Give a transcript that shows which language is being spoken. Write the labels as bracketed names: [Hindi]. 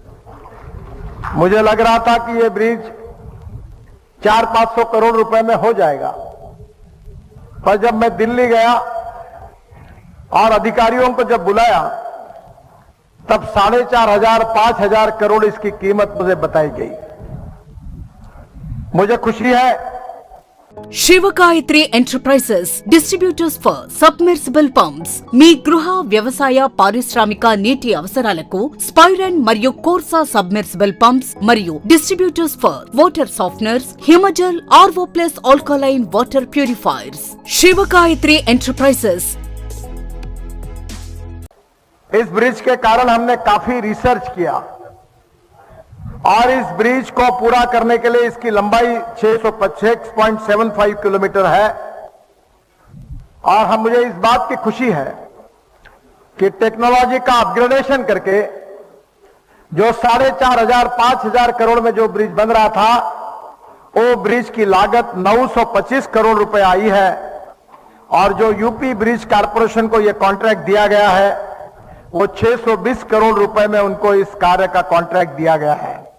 [Hindi] मुझे लग रहा था कि ये ब्रिज 400-500 करोड़ रुपए में हो जाएगा, पर जब मैं दिल्ली गया और अधिकारियों को जब बुलाया तब 4,500-5,000 करोड़ इसकी कीमत मुझे बताई गई। मुझे खुशी है [Telugu] Shivagayatri enterprises distributors for submersible pumps మీ గృహ వ్యవసాయ పారిశ్రామిక నీటి అవసరాలకు స్పైరన్ మరియు కోర్సా సబ్మెర్సిబుల్ పంప్స్ మరియు distributors for water softeners Himajal RO plus alkaline water purifiers Shivagayatri enterprises. [Hindi] इस ब्रिज के कारण हमने काफी रिसर्च किया और इस ब्रिज को पूरा करने के लिए इसकी लंबाई 6.75 किलोमीटर है और मुझे इस बात की खुशी है कि टेक्नोलॉजी का अपग्रेडेशन करके जो 4,500 5,000 करोड़ में जो ब्रिज बन रहा था वो ब्रिज की लागत 925 करोड़ रुपए आई है और जो यूपी ब्रिज कारपोरेशन को यह कॉन्ट्रैक्ट दिया गया है वो 620 करोड़ रुपए में उनको इस कार्य का कॉन्ट्रैक्ट दिया गया है।